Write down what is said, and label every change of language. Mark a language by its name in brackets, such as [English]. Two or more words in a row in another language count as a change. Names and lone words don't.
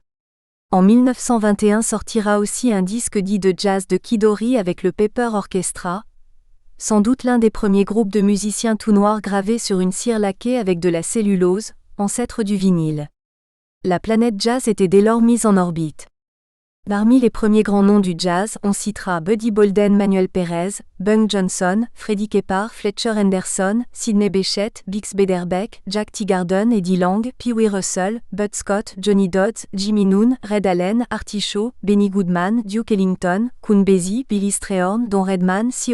[French] En 1921 sortira aussi un disque dit de jazz de Kid Ory avec le Pepper Orchestra, sans doute l'un des premiers groupes de musiciens tout noirs gravés sur une cire laquée avec de la cellulose, ancêtre du vinyle. La planète jazz était dès lors mise en orbite. Parmi les premiers grands noms du jazz, on citera Buddy Bolden, Manuel Pérez, Bunk Johnson, Freddie Keppard, Fletcher Henderson, Sidney Bechet, Bix Beiderbecke, Jack Teagarden, Eddie Lang, Pee Wee Russell, Bud Scott, Johnny Dodds, Jimmy Noon, Red Allen, Artie Shaw, Benny Goodman, Duke Ellington, Count Basie, Billy Strayhorn, Don Redman, C.